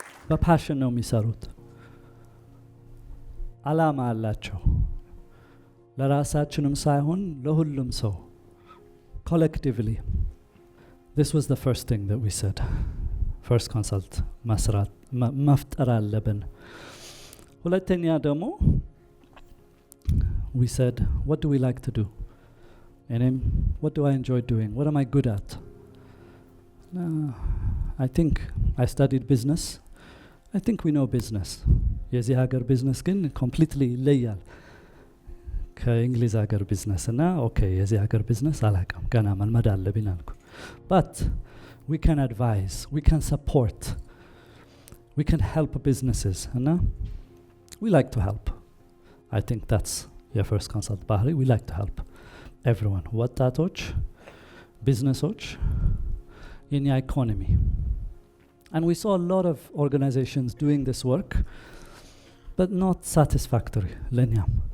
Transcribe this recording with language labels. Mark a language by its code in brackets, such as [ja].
[am] በፓሽን ነው የሚሰሩት። አላማ አላቸው። ለራሳችንም ሳይሆን ለሁሉም ሰው [en] collectively. This was the first thing that we said. First consult [am] መስራት መፍጠር አለብን። ሁለተኛ ደግሞ [en] we said, what do we like to do? And what do I enjoy doing? What am I good at? I think I studied business. I think we know business. [am] የዚህ ሀገር ቢዝነስ ግን [en] completely [am] ይለያል ከእንግሊዝ ሀገር ቢዝነስ እና ኦኬ የዚህ ሀገር ቢዝነስ አላውቅም ገና መልመድ አለብኝ አልኩ። [en] But we can advise, we can support, we can help businesses and we like to help. I think that's your first consult [am] ባህሪ. [en] We like to help everyone, [am] ወጣቶች businessoች [en] in the economy. And we saw a lot of organizations doing this work but not satisfactory [am] ለኛም.